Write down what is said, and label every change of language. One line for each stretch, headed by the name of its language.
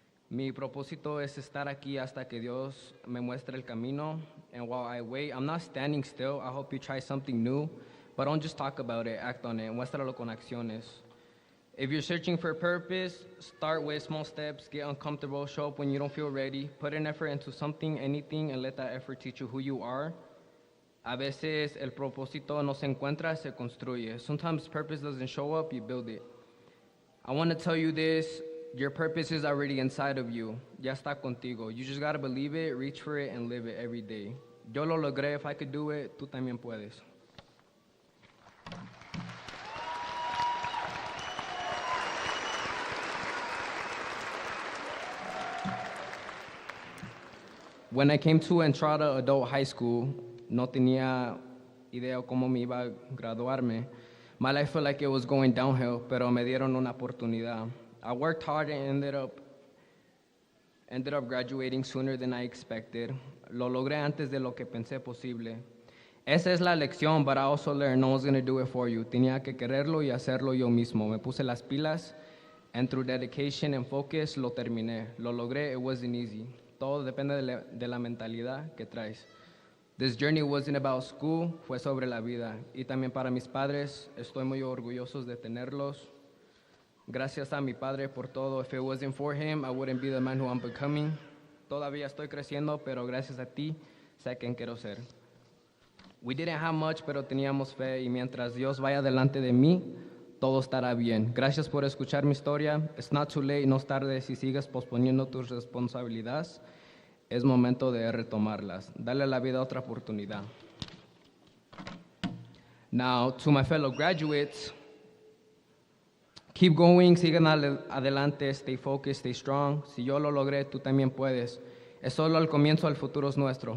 Spanish: Mi propósito es estar aquí hasta que Dios me muestre el camino,
English: and while I wait, I'm not standing still. I hope you try something new, but don't just talk about it, act on it,
Spanish: muéstralo con acciones.
English: If you're searching for a purpose, start with small steps, get uncomfortable, show up when you don't feel ready, put an effort into something, anything, and let that effort teach you who you are.
Spanish: A veces el propósito no se encuentra, se construye.
English: Sometimes purpose doesn't show up, you build it. I want to tell you this, your purpose is already inside of you.
Spanish: Ya está contigo.
English: You just got to believe it, reach for it, and live it every day.
Spanish: Yo lo logré,
English: if I could do it,
Spanish: tú también puedes.
English: When I came to
Spanish: Entrada Adult High School, no tenía idea cómo me iba a graduarme.
English: My life felt like it was going downhill,
Spanish: pero me dieron una oportunidad.
English: I worked hard and ended up Ended up graduating sooner than I expected.
Spanish: Lo logré antes de lo que pensé posible. Esa es la lección,
English: but I also learned no one's going to do it for you.
Spanish: Tenía que quererlo y hacerlo yo mismo. Me puse las pilas,
English: and through dedication and focus,
Spanish: lo terminé. Lo logré,
English: it wasn't easy.
Spanish: Todo depende de la mentalidad que traes.
English: This journey wasn't about school,
Spanish: fue sobre la vida. Y también para mis padres, estoy muy orgulloso de tenerlos. Gracias a mi padre por todo.
English: If it wasn't for him, I wouldn't be the man who I'm becoming.
Spanish: Todavía estoy creciendo, pero gracias a ti, sé quién quiero ser.
English: We didn't have much,
Spanish: pero teníamos fe. Y mientras Dios vaya delante de mí, todo estará bien. Gracias por escuchar mi historia.
English: It's not too late,
Spanish: no es tarde si sigues posponiendo tus responsabilidades. Es momento de retomarlas. Dale a la vida otra oportunidad.
English: Now, to my fellow graduates, keep going,
Spanish: sigan adelante,
English: stay focused, stay strong.
Spanish: Si yo lo logré, tú también puedes. Es solo el comienzo, el futuro es nuestro.